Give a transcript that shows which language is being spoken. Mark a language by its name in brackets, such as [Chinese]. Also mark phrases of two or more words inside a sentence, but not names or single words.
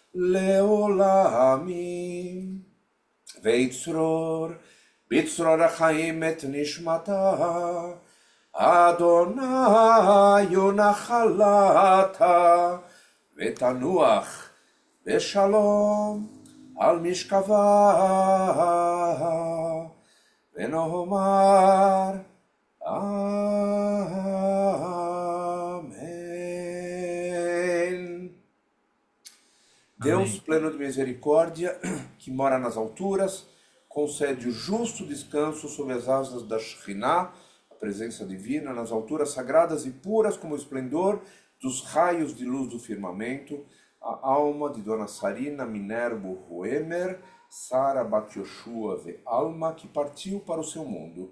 [Hebrew] לעולמים, ויצרור בצרור החיים את נשמתה, אדוני נחלתה, ותנוח בשלום על משכבה, ונאמר amém. [Portuguese] Deus pleno de misericórdia, que mora nas alturas, concede o justo descanso sob as asas da Shekhinah, a presença divina, nas alturas sagradas e puras como o esplendor dos raios de luz do firmamento, a alma de Dona Sarina Minerbo Roemer, Sara Bat Yoshua Alma, que partiu para o seu mundo.